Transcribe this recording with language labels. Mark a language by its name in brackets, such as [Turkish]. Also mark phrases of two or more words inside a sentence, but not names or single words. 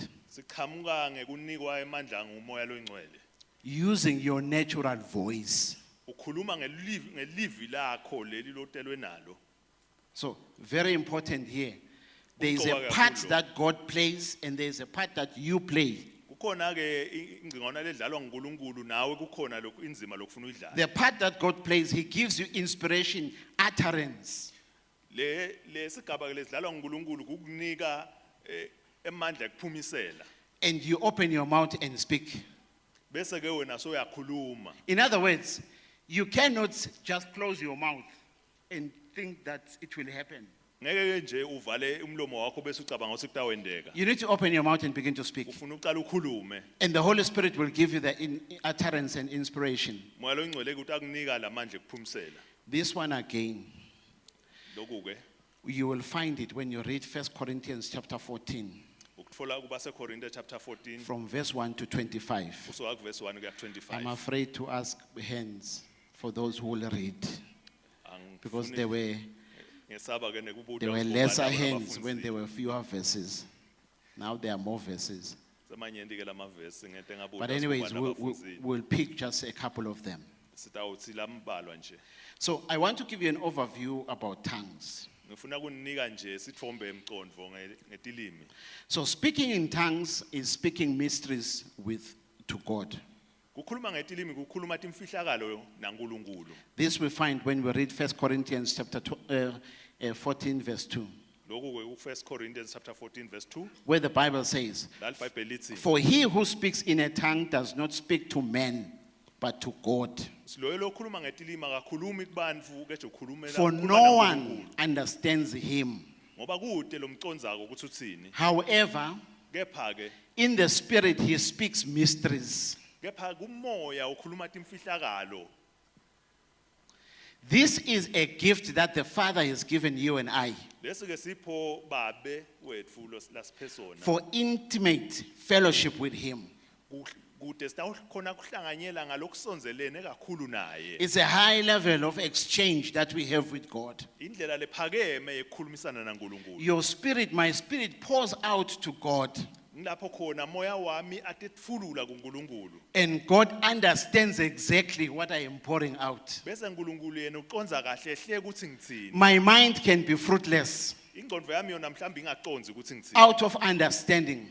[Swati] Siqhamuka ngekunikwa emandla ngumoya longcwele. [English] using your natural voice. [Swati] Ukhuluma ngelivi lakho leli lotelwe nalo. [English] So, very important here. There is a [Swati] Kuqoka [English] part [Swati] kakhulu. [English] that God plays, and there is a part that you play. [Swati] Kukhona ke ingcingwana ledlalwa nguNkulunkulu nawe kukhona lokhu inzima lokufuna uyidlala. [English] The part that God plays, He gives you inspiration, utterance. [Swati] Le sigaba ke lesidlalwa nguNkulunkulu kukunika emandla ekuphumisela. [English] And you open your mouth and speak. [Swati] Bese ke wena soyakhuluma. [English] In other words, you cannot just close your mouth and think that it will happen. [Swati] Ngeke ke nje uvale umlomo wakho bese ucabanga ukuthi kutawendeka. [English] You need to open your mouth and begin to speak. [Swati] Ufuna uqala ukhulume. [English] And the Holy Spirit will give you the utterance and inspiration. [Swati] Moya longcwele ukuthi akunika lamandla ekuphumisela. [English] This one again, [Swati] Lokhu ke [English] you will find it when you read 1 Corinthians chapter 14, [Swati] ukutfola kuba seKorinte chapter 14 [English] from verse 1 to 25. [Swati] usuka kuverse 1 kuya [English] I'm [Swati] 25. [English] afraid to ask hands for those who will read, because [Swati] Angifuni- [English] there were [Swati] ngesaba ke nekubuta [English] there were [Swati] ukuthi [English] lesser [Swati] ngubani [English] hands when [Swati] abafundzile. [English] there were fewer verses. Now there are more verses. [Swati] Semanyenti ke lamavesi ngente ngabuta [English] But [Swati] ukuthi [English] anyways, [Swati] ngubani abafundzile. [English] we'll pick just a couple of them. [Swati] Sitawutsi lambalwa nje. [English] So I want to give you an overview about tongues. [Swati] ngifuna kuninika nje sithombe emcondvo ngetilimi. [English] So speaking in tongues is speaking mysteries to God. [Swati] Kukhuluma ngetilimi kukhuluma timfihlakalo naNkulunkulu. [English] This we find when we read 1 Corinthians chapter 14 verse 2, [Swati] Lokhu ke ku1 Corinthians [English] chapter 14 verse 2 where the Bible says, [Swati] la iBhayibheli lithi [English] "For he who speaks in a tongue does not speak to men, but to God. [Swati] loyo lokhuluma ngetilimi akakhulumi kubantfu keje ukhulumela [English] For [Swati] ukhuluma [English] no one [Swati] naNkulunkulu. [English] understands him. [Swati] Ngoba kude lo mcondzako ukuthi uthini. [English] However, [Swati] Kepha ke [English] in the spirit he speaks mysteries." [Swati] kepha kumoya ukhuluma timfihlakalo. [English] This is a gift that the Father has given you and I [Swati] Lesi ke sipho babe wetfu lasiphesona. [English] for intimate fellowship with him. [Swati] Kude sitawukhona kuhlanganyela ngalokusonzelene kakhulu naye. [English] It's a high level of exchange that we have with God. [Swati] Indlela lephakeme yekukhulumisana naNkulunkulu. [English] Your spirit, my spirit, pours out to God, [Swati] Ngilapho khona moya wami atetfulula kuNkulunkulu. [English] and God understands exactly what I am pouring out. [Swati] Bese uNkulunkulu yena uconza kahle hle ukuthi ngitsini. [English] My mind can be fruitless [Swati] Ingqondo yami yona mhlawumbe ingaconzi ukuthi ngitsini. [English] out of understanding,